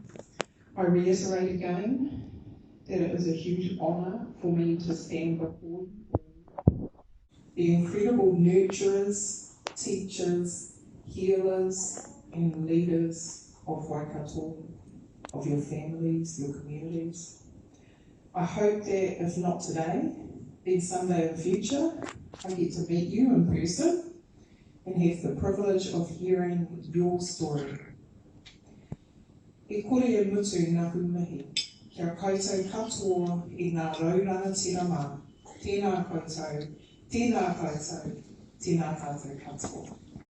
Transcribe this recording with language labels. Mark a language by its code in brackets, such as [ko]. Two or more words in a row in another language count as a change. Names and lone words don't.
[en] I reiterate again that it is a huge honour for me to stand before you, the incredible nurturers, teachers, healers and leaders of Waikato, of your families, your communities. I hope that if not today, then someday in the future, I get to meet you in person and have the privilege of hearing your story. [mi] E kore e mutu ngā humihi, kia koutou katoa I ngā rauranga tirama, tēnā koutou, tēnā koutou, tēnā tātou katoa.